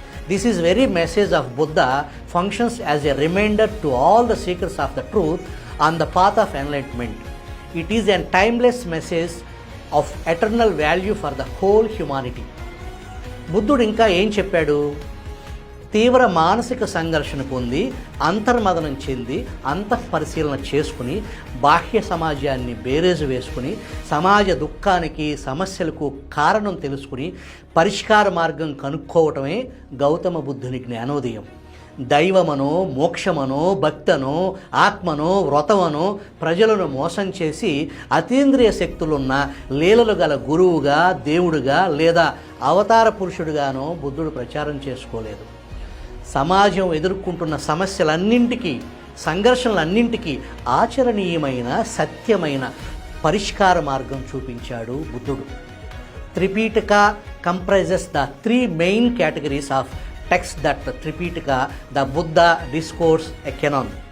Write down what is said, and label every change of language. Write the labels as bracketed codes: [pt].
[en] This is very message of Buddha functions as a reminder to all the seekers of the truth on the path of enlightenment. It is a timeless message of eternal value for the whole humanity. [te] బుద్ధుడు ఇంకా ఏం చెప్పాడు? తీవ్ర మానసిక సంఘర్షణ పొంది అంతర్మదనం చెంది అంతఃపరిశీలన చేసుకుని బాహ్య సమాజాన్ని బేరేజు వేసుకుని సమాజ దుఃఖానికి సమస్యలకు కారణం తెలుసుకుని పరిష్కార మార్గం కనుక్కోవటమే గౌతమ బుద్ధుని జ్ఞానోదయం. దైవమనో మోక్షమనో భక్తనో ఆత్మనో వ్రతమనో ప్రజలను మోసం చేసి అతీంద్రియ శక్తులున్న లీలలు గల గురువుగా దేవుడుగా లేదా అవతార పురుషుడుగానో బుద్ధుడు ప్రచారం చేసుకోలేదు. సమాజం ఎదుర్కొంటున్న సమస్యలన్నింటికీ సంఘర్షణలన్నింటికీ ఆచరణీయమైన సత్యమైన పరిష్కార మార్గం చూపించాడు బుద్ధుడు. [en] Tripitaka comprises the 3 main categories of text that Tripitaka, the Buddha discourse a canon.